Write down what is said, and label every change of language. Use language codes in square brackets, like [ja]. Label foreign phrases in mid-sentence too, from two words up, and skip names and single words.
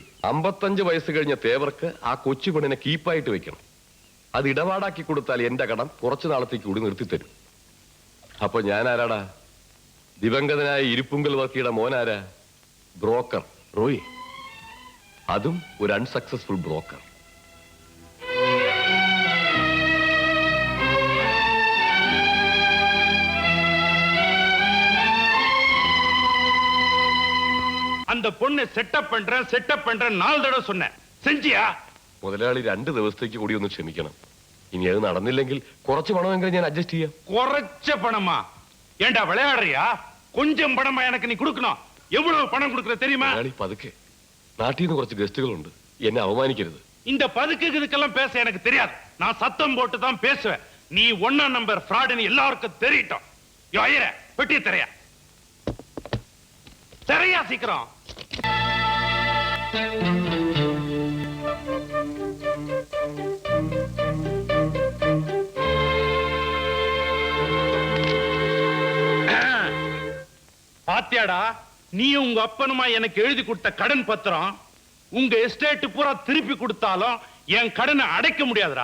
[ml] 55 വയസ്സ് കഴിഞ്ഞ തേവർക്ക് ആ കൊച്ചു പെണ്ണിനെ കീപ്പായിട്ട് വെക്കണം. അത് ഇടപാടാക്കി കൊടുത്താൽ എന്റെ കടം കുറച്ചു നാളത്തേക്ക് കൂടി നിർത്തിത്തരും. അപ്പൊ ഞാൻ ആരാടാ? ദിവംഗതനായ ഇരിപ്പുങ്കൽ വർക്കിയുടെ മോനാരാ? ബ്രോക്കർ റോയി. അതും ഒരു [en] unsuccessful broker. [ta] அந்த பொண்ணை செட்டப் பண்றேன் 4 தடவை சொன்னேன். செஞ்சியா? [ml] മുതലാളി 2 ദിവസത്തേക്ക് കൂടി ഒന്ന് ക്ഷമിക്കണം. ഇനി അത് നടന്നില്ലെങ്കിൽ കുറച്ച് പണമെങ്കിലും ഞാൻ അഡ്ജസ്റ്റ് ചെയ്യാം. [ta] குறைச்ச பணமா? ஏண்டா விளையாடுறியா? கொஞ்சம் பணமா எனக்கு நீ கொடுக்கணும். எவ்வளவு பணம் கொடுக்கற தெரியுமா? [ml] മുതലാളി പതുക്കെ. നാട്ടിൽ നിന്ന് കുറച്ച് ഗസ്റ്റുകളുണ്ട്. എന്നെ അവമാനിക്കരുത്. [ta] இந்த பதுக்குகளுக்கெல்லாம் பேச எனக்கு தெரியாது. நான் சத்தம் போட்டு தான் பேசுவேன். நீ 1 நம்பர் ஃப்ராடுன்னு எல்லாருக்கும் தெரியட்டும். யோ ஐயர, பெட்டி தெரையா தெரையா சீக்கிரம். பாத்தியாடா, நீ உங்க அப்பனுமா எனக்கு எழுதி கொடுத்த கடன் பத்திரம் உங்க எஸ்டேட் பூரா திருப்பி கொடுத்தாலும் என் கடனை அடைக்க முடியாதுடா.